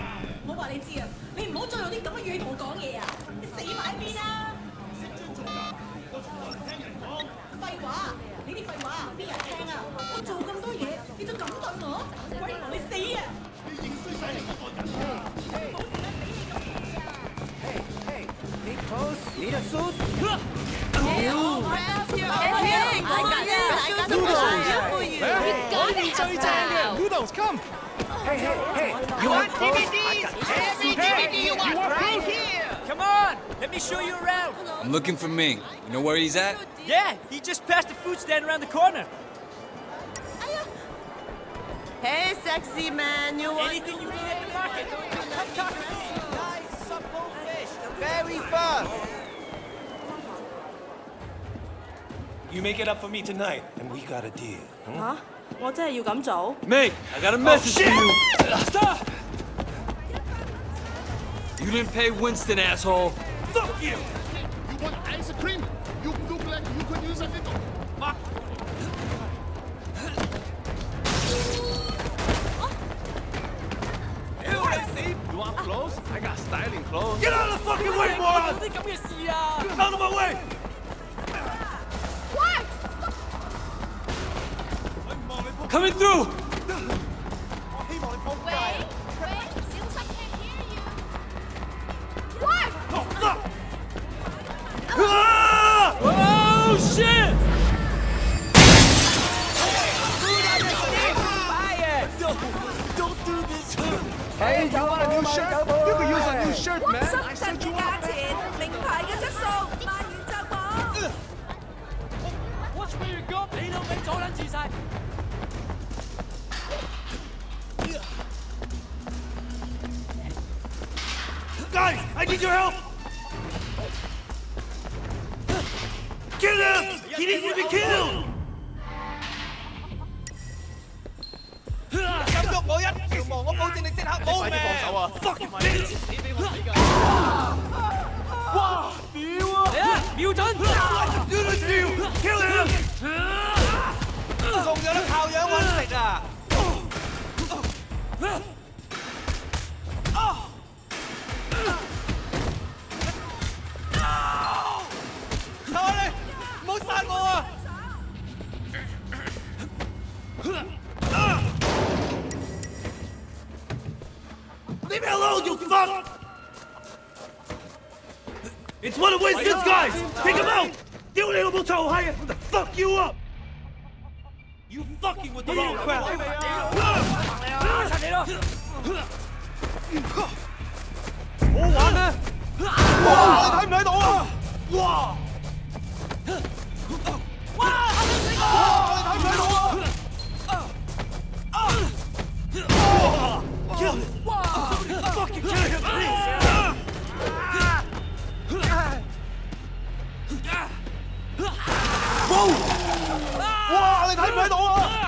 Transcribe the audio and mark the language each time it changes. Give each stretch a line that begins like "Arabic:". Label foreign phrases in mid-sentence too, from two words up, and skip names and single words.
Cantonese: 我話你知啊，你唔好再用啲咁嘅語氣同我講嘢啊！你死埋一邊啦！識尊重人，我從來唔聽人講。廢話，你啲廢話邊人聽啊？我做咁多嘢，你就咁對我，鬼同你死啊！你認衰晒你嗰個人啊！冇時間俾你咁嘢啊
English: Hey, need clothes? Need a suit? Noodles, come! Hey, You want DVDs? Every DVD you want right here. Come on, let me show you around. I'm looking for Ming. You know where he's at? Yeah, he just passed the food stand around the corner. Hey, sexy man, you want Anything you need at the market, come talk to me. Nice supple fish, very firm. You make it up for me tonight, and we got a deal.
Cantonese: 嚇？我真係要咁做？
English: Ming, I got a message for you. Stop! You didn't pay Winston, asshole. Fuck you! You want ice cream? You look like you could use a little. You want clothes? I got styling clothes. Get out of the fucking way, moron!
Cantonese: 啲咁嘅事啊！
English: Out of my way! Coming through! Oh, fuck! Oh, shit! Don't do this! Hey, you want a new shirt? You could use a new shirt, man.
Cantonese: 濕陣嘅價錢，名牌嘅質素，賣完就冇。
English: Watch where you go！
Cantonese: 你老味阻撚住晒。
English: Guys, I need your help! Kill him! He needs to be killed!
Cantonese: 咁喐我一條毛，我保證你即刻冇命。放手啊
English: Fucking bitch!
Cantonese: 你俾我睇㗎。哇！屌啊！嚟啊！瞄準！
English: Do this to you! Kill him!
Cantonese: 仲有得靠樣揾食啊！求你唔好殺我啊！
English: Leave me alone, you fuck! It's one of Winston's guys! Take him out!
Cantonese: 丟你老母臭閪啊 ！
English: Fuck you up! You fucking with the wrong crowd!
Cantonese: 殺你咯！好玩咩？哇！你睇唔睇到啊？哇！哇！嚇死我！你睇唔睇到啊？
English: Kill him!
Cantonese: Somebody fucking kill him, please! 哇！你睇唔睇到啊？